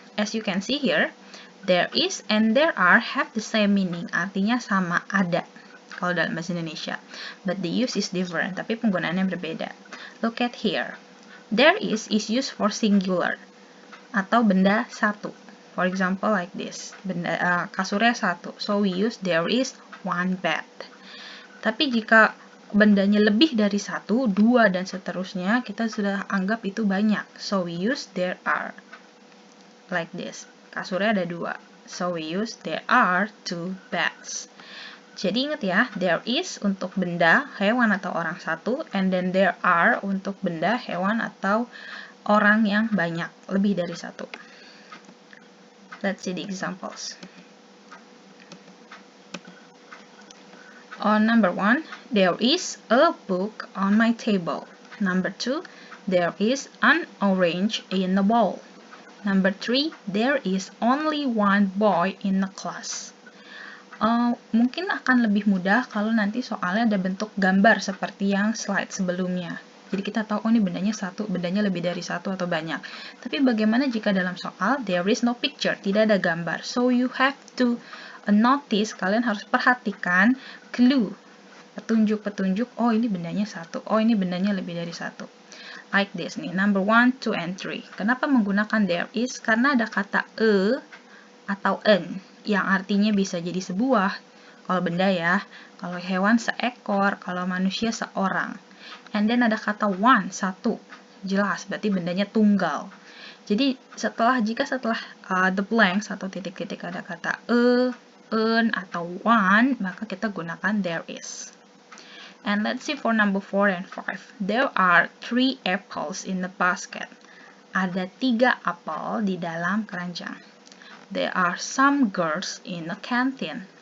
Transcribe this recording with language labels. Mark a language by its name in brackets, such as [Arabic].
[English] As you can see here, there is and there are have the same meaning, [Indonesian] artinya sama, ada kalau dalam bahasa Indonesia. [English] But the use is different, [Indonesian] tapi penggunaannya berbeda. [English] Look at here. There is used for singular [Indonesian] atau benda satu. [English] For example like this, [Indonesian] kasurnya satu. [English] So we use there is one bed. [Indonesian] Tapi jika bendanya lebih dari satu, dua, dan seterusnya, kita sudah anggap itu banyak. [English] So we use there are. Like this. [Indonesian] Kasurnya ada dua. [English] So we use there are two beds. [Indonesian] Jadi ingat ya, there is untuk benda, hewan atau orang satu, [English] and then there are [Indonesian] untuk benda, hewan atau orang yang banyak, lebih dari satu. [English] Let's see the examples. On number 1, there is a book on my table. Number 2, there is an orange in the bowl. Number 3, there is only one boy in the class. [Indonesian] Mungkin akan lebih mudah kalau nanti soalnya ada bentuk gambar seperti yang slide sebelumnya. Jadi kita tahu, ini bendanya satu, bendanya lebih dari satu atau banyak. Tapi bagaimana jika dalam soal [English] there is no picture, [Indonesian] tidak ada gambar. [English] So you have to notice, [Indonesian] kalian harus perhatikan clue, petunjuk-petunjuk, oh ini bendanya satu, oh ini bendanya lebih dari satu. [English] Like this nih, number 1, 2, and 3. [Indonesian] Kenapa menggunakan [English] there is? [Indonesian] Karena ada kata atau an, yang artinya bisa jadi sebuah, kalau benda ya, kalau hewan seekor, kalau manusia seorang. And then ada kata one, satu, jelas, berarti bendanya tunggal. Jadi jika setelah the blanks atau titik-titik ada kata an atau one, maka kita gunakan there is. [English] And let's see for number 4 and 5. There are 3 apples in the basket. [Indonesian] Ada 3 apel di dalam keranjang. [English] There are some girls in the canteen.